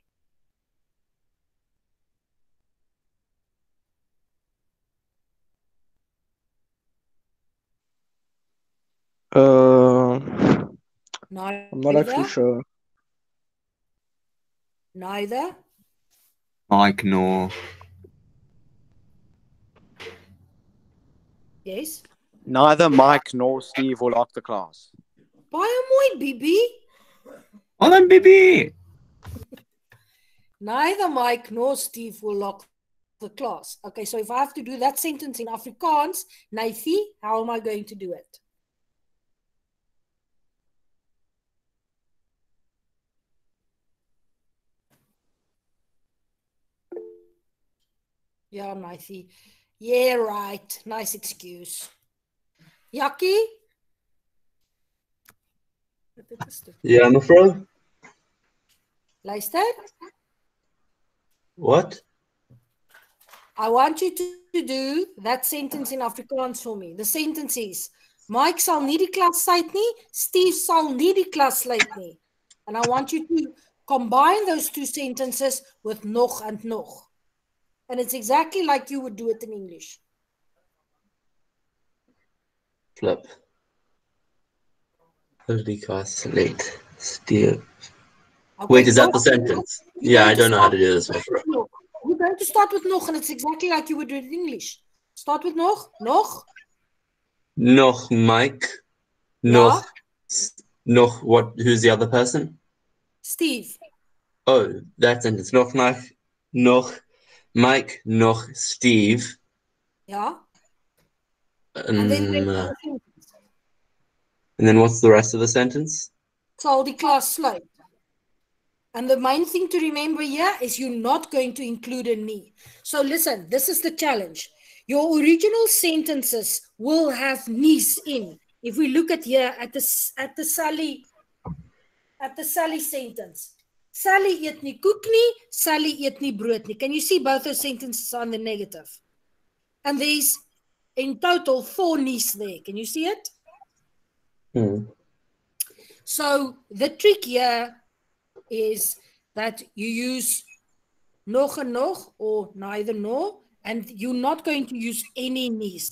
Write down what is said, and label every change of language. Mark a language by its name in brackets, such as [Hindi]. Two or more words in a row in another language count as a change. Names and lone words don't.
[English] I'm not actually sure. Neither. Mike nor. Yes. Neither Mike nor Steve will lock the class. [Afrikaans] Baie mooi, Bibi. [English] Oh, then Bibi. Neither Mike nor Steve will lock the class. Okay, so if I have to do that sentence in Afrikaans, Naifi, how am I going to do it? Yeah, Naifi. Yeah, right. Nice excuse. Jackie? [Afrikaans] Ja, mevrou. Luister. [English] What? I want you to do that sentence in Afrikaans for me. The sentence is, [Afrikaans] Mike sal nie die klas sluit nie, Steve sal nie die klas sluit nie. [English] And I want you to combine those two sentences with nog and nog. And it's exactly like you would do it in English. Flip. Holy class late. Steve. Okay, Wait, is that the sentence? Yeah, I don't know how to do this one. You're going to start with nog, and it's exactly like you would do it in English. Start with nog. [Afrikaans] Nog Mike. Nog. [English] Nog what? Who's the other person? Steve. Oh, that sentence. [Afrikaans] Nog Mike. Nog Mike. Nog Steve. [English] Yeah. And then what's the rest of the sentence? [Afrikaans] Sal die klas sluit. [English] And the main thing to remember here is you're not going to include a nie. So listen, this is the challenge. Your original sentences will have nies in. if we look at here at the Sally sentence. [Afrikaans] Sally eet nie koek nie, Sally eet nie brood nie. [English] Can you see both those sentences are in the negative? And there's in total 4 nies there. Can you see it? So the trick here is that you use [Afrikaans] nog en nog [English] or neither nor, and you're not going to use any nies.